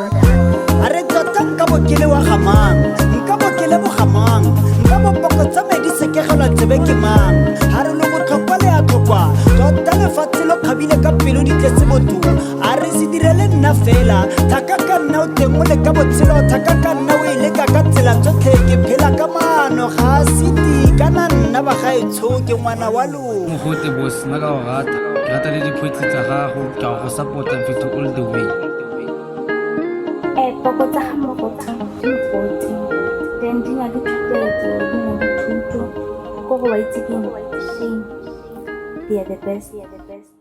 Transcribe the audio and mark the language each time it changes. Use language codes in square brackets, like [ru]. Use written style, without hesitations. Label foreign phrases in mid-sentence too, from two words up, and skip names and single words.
[tn] a re tota nka bokele wa gamang nka bokele bogamang nka bopoko tsa me di sekegelwa tsebe ke mang ga re le botlhokwa le a tlhokwa tota lefatshe lo kgabile ka pelo di tletse botho a re se direle nna fela thaka ka nna o teng o le ka botshelo thaka ka nna o e leka ka tsela tsotlhe ke phela ka maano ga a seti kana nna ba gaetsho ke ngwana wa lona Mogote boss nna ka go rata ke rata le dipoetsi tsa gago ke a go support-a mfetho [en] all the way [tn] poko tsa ga mogotsi di mpotse then di na le thotloetso di na le thuto ko go wa itse ke shame [en] they are the best